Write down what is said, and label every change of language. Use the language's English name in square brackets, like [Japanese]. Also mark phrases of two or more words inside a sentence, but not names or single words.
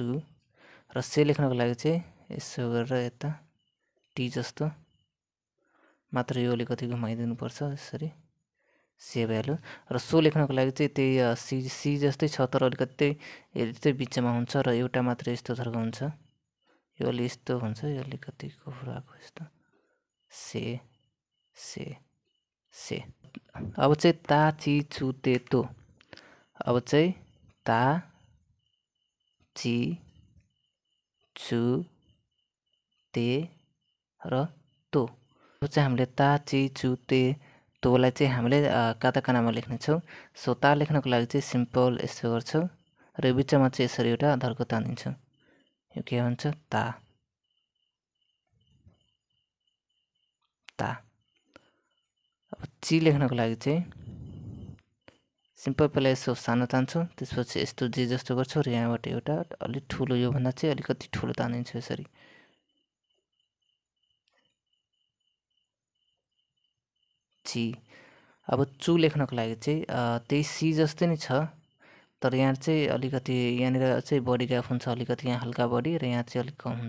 [Nepali] र से लेख्नको लागि चाहिँ यसो गरेर यता टी जस्तो मात्र यो अलिकति घुमाइदिनुपर्छ, यसरी से भ्याल्यु। र सो लेख्नको लागि चाहिँ त्यही सी सी जस्तै छ, तर अलिकति त्यही बिचमा हुन्छ र एउटा मात्र यस्तो थरको हुन्छ, यो अलि यस्तो हुन्छ, यो अलिकति कोफ्राको यस्तो, [Japanese] せせせ. [Nepali] अब चाहिँ [Japanese] たちつてと, [Nepali] अब चाहिँ [Japanese] たちつて [Nepali] र तो। अब चाहिँ हामीले [Japanese] たちつて [Nepali] तोलाई चाहिँ हामीले काताकानामा लेख्नेछौँ। सो ता लेख्नको लागि चाहिँ सिम्पल यसो गर्छौँ र बिचमा चाहिँ यसरी एउटा धर्को तानिन्छौँ। यो के हुन्छ [Japanese] たた. [Nepali] अब ची लेख्नको लागि चाहिँ सिम्पल पहिला यसो सानो तान्छौँ, त्यसपछि यस्तो जे जस्तो गर्छौँ र यहाँबाट एउटा अलिक ठुलो, योभन्दा चाहिँ अलिकति ठुलो तानिन्छ यसरी। ची। अब चु लेख्नको लागि चाहिँ त्यही सी जस्तै नै छ, तर यहाँ चाहिँ अलिकति यहाँनिर चाहिँ बढी ग्याप हुन्छ, अलिकति यहाँ हल्का बढी र यहाँ चाहिँ अलिक कम हुन्छ।